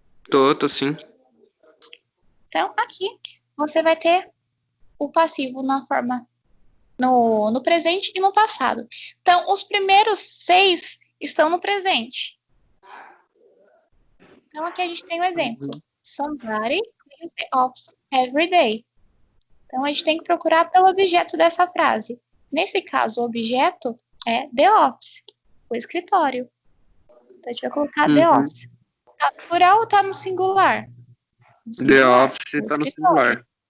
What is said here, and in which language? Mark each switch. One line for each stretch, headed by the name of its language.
Portuguese: Tô sim. Então, aqui, você vai ter o passivo na forma no presente e no passado. Então, os primeiros 6 estão no presente. Então, aqui a gente tem um exemplo.
English: Somebody cleans the office every day.
Portuguese: Então, a gente tem que procurar pelo objeto dessa frase. Nesse caso, o objeto é
English: the office,
Portuguese: o escritório. Então, a gente vai colocar
English: the office.
Portuguese: Tá no plural ou tá no singular? No singular.
English: The office
Portuguese: tá no singular.